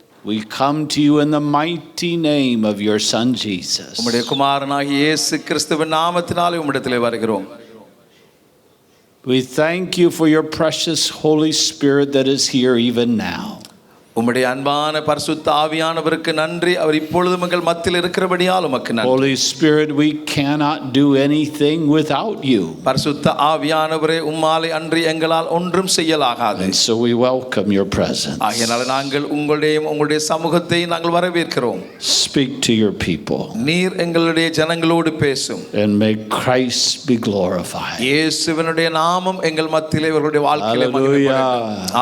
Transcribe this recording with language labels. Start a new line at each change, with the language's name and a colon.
English: we come to you in the mighty name of your Son Jesus.
Tamil: உம்முடைய குமாரனாகிய இயேசு கிறிஸ்துவின் நாமத்தினாலே உம்மிடத்திலே வருகிறோம்.
English: We thank you for your precious Holy Spirit that is here even now.
Tamil: உம்முடைய அன்பான பரிசுத்த ஆவியானவருக்கு நன்றி. அவர் இப்பொழுதும் எங்கள் மத்தியில் இருக்கிறபடியால் உமக்கு நன்றி.
English: Holy Spirit, we cannot do anything without you.
Tamil: பரிசுத்த ஆவியானவரே, உம்மாலே அன்றி எங்களால் ஒன்றும் செய்யலாகாது.
English: And so we welcome your presence.
Tamil: ஆகையால் நாங்கள் உங்களுடைய சமூகத்தை நாங்கள் வரவேற்கிறோம்.
English: Speak to your people.
Tamil: நீர் எங்களுடைய ஜனங்களோடு பேசும்.
English: And may Christ be glorified.
Tamil: இயேசுவினுடைய நாமம் எங்கள் மத்தியிலே இவர்களுடைய வாழ்க்கையிலே மகிமைப்படட்டும்.